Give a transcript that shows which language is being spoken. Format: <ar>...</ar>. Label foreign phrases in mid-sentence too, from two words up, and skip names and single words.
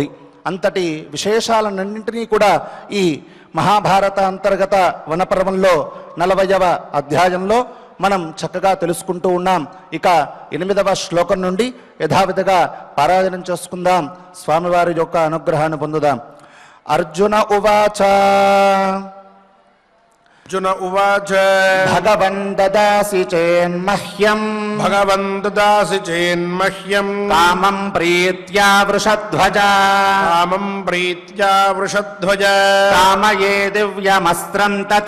<te>అంతటి విశేషాలన్నింటినీ కూడా ఈ మహాభారత అంతర్గత వనపర్వంలో 40వ అధ్యాయంలో మనం చక్కగా తెలుసుకుంటూ ఉన్నాం. ఇక 8వ శ్లోకం నుండి యథావిధిగా పారాయణం చేసుకుందాం, స్వామివారి యొక్క అనుగ్రహాన్ని పొందుదాం.</te> <sa>అర్జున ఉవాచ अर्जुन उवाच भगवन् ददासि चेन्मह्यम् भगवन् ददासि चेन्मह्यम् कामं प्रीत्या वृषध्वज कामं प्रीत्या वृषध्वज कामये दिव्यमस्त्रं तत्</sa>